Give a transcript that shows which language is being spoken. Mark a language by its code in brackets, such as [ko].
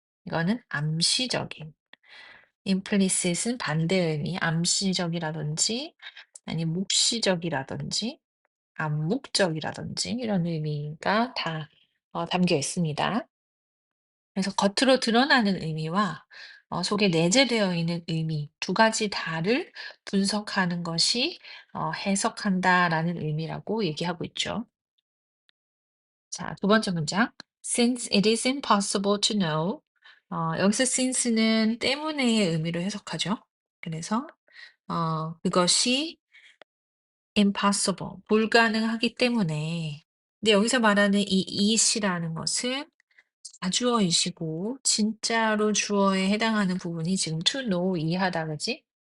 [ko] 이거는 암시적인. implicit은 반대 의미, 암시적이라든지 아니면 묵시적이라든지 암묵적이라든지 이런 의미가 다 담겨 있습니다. 그래서 겉으로 드러나는 의미와 속에 내재되어 있는 의미 두 가지 다를 분석하는 것이 해석한다라는 의미라고 얘기하고 있죠. 자, 두 번째 문장. [en] Since it is impossible to know. [ko] 여기서 since는 때문에의 의미로 해석하죠. 그래서 그것이 impossible, 불가능하기 때문에. 근데 여기서 말하는 이 it이라는 것은 자주어이시고 진짜로 주어에 해당하는 부분이 지금 [en] to know [ko] 이하다 그지?